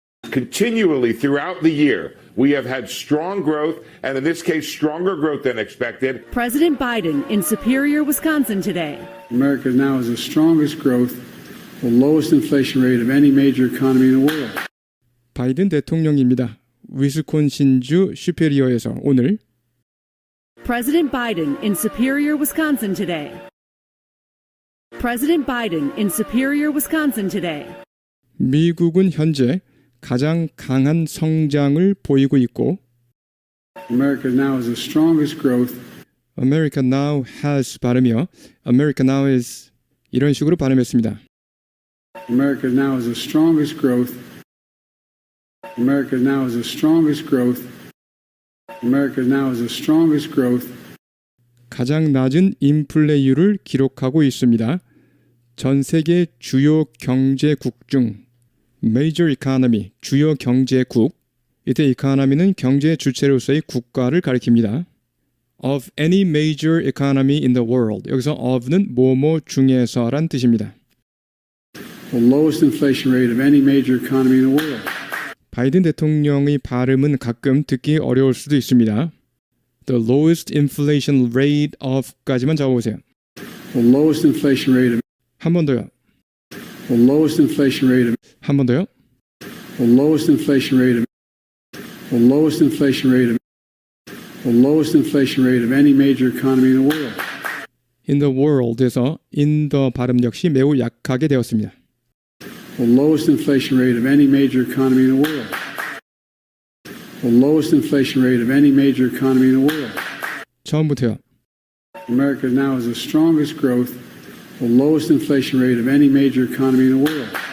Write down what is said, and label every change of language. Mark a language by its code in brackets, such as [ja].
[en] Continually throughout the year, we have had strong growth, and in this case, stronger growth than expected. President Biden in Superior, Wisconsin today. America now has the strongest growth, the lowest inflation rate of any major economy in the world. [ko] 바이든 대통령입니다. 위스콘신주 슈페리어에서 오늘 [en] President Biden in Superior, Wisconsin today. President Biden in Superior, Wisconsin today. [ko] 미국은 현재 가장 강한 성장을 보이고 있고 [en] America now has the strongest growth, America now has [ko] 발음이요. [en] America now is [ko] 이런 식으로 발음했습니다. [en] America now has the strongest growth. America now has the strongest growth. America now has the strongest growth. [ko] 가장 낮은 인플레이율을 기록하고 있습니다. 전 세계 주요 경제국 중 [en] major economy, [ko] 주요 경제국. 이때 economy는 경제 주체로서의 국가를 가리킵니다. [en] Of any major economy in the world. [ko] 여기서 of는 뭐뭐 중에서란 뜻입니다. [en] The lowest inflation rate of any major economy in the world. [ko] 바이든 대통령의 발음은 가끔 듣기 어려울 수도 있습니다. [en] The lowest inflation rate of까지만 [ko] 적어보세요. [en] The lowest inflation rate of [ko] 한 번 더요. [en] the lowest inflation rate of [ko] 한 번 더요. [en] the lowest inflation rate of the lowest inflation rate of the lowest inflation rate of any major economy in the world. In the world [ko] 에서 in the 발음 역시 매우 약하게 되었습니다. [en] The lowest inflation rate of any major economy in the world. The lowest inflation rate of any major economy in the world. [ko] 처음부터요. [en] America now has the strongest growth, the lowest inflation rate of any major economy in the world.